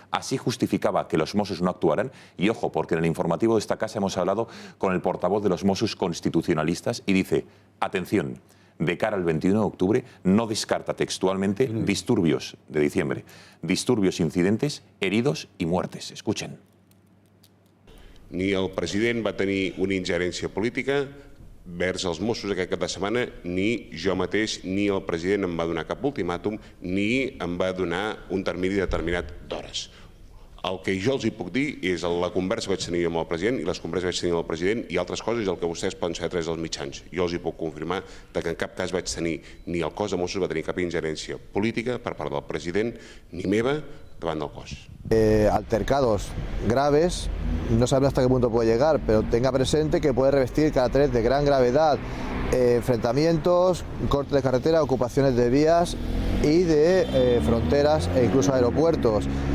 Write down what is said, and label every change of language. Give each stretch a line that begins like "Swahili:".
Spanish: Así justificaba que los Mossos no actuaran. Y ojo, porque en el informativo de esta casa hemos hablado con el portavoz de los Mossos constitucionalistas y dice, atención, de cara al 21 de octubre no descarta textualmente disturbios de diciembre, disturbios, incidentes, heridos y muertes. Escuchen.
Catalan: Ni el president va tenir una ingerència política vers els Mossos aquest cap de setmana, ni jo mateix, ni el president em va donar cap ultimàtum, ni em va donar un termini determinat d'hores. El que jo els hi puc dir és la conversa que vaig tenir amb el president i les converses que vaig tenir amb el president i altres coses el que vostès poden saber a través dels mitjans. Jo els hi puc confirmar que en cap cas vaig tenir, ni el cos de Mossos va tenir cap ingerència política per part del president ni meva davant del cos.
Spanish: Altercados graves, no sabemos hasta qué punto puede llegar, pero tenga presente que puede revestir cada 3 de gran gravedad, enfrentamientos, cortes de carretera, ocupaciones de vías y de fronteras e incluso aeropuertos.